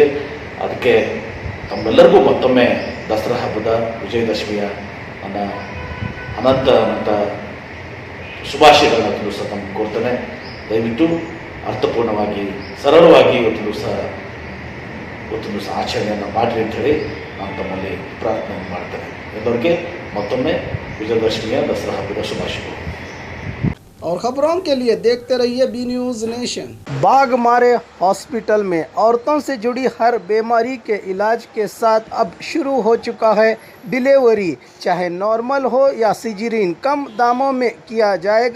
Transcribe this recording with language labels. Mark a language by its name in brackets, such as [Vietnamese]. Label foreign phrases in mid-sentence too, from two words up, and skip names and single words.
[Kannada] ಅದಕ್ಕೆ ತಮ್ಮೆಲ್ಲರಿಗೂ ಮತ್ತೊಮ್ಮೆ ದಸರಾ ಹಬ್ಬದ ವಿಜಯದಶಮಿಯ ನನ್ನ ಅನಂತ ಶುಭಾಶಯಗಳನ್ನು ತಿಳಿಸ ತಮಗೆ ಕೋರ್ತೇನೆ. ದಯವಿಟ್ಟು ಅರ್ಥಪೂರ್ಣವಾಗಿ ಸರಳವಾಗಿ ಇವತ್ತು ದಿವಸ ಆಚರಣೆಯನ್ನು ಮಾಡಿರಿ ಅಂಥೇಳಿ ನಾನು ತಮ್ಮಲ್ಲಿ ಪ್ರಾರ್ಥನೆ ಮಾಡ್ತೇನೆ. ಎಲ್ಲರಿಗೆ ಮತ್ತೊಮ್ಮೆ ವಿಜಯದಶಮಿಯ ದಸರಾ ಹಬ್ಬದ ಶುಭಾಶಯಗಳು. [Hindi] और खबरों के लिए देखते रहिए बी न्यूज़ नेशन। बाघमारे हॉस्पिटल में औरतों से जुड़ी हर बीमारी के इलाज के साथ अब शुरू हो चुका है डिलीवरी, चाहे नॉर्मल हो या सिजरीन, कम दामों में किया जाएगा।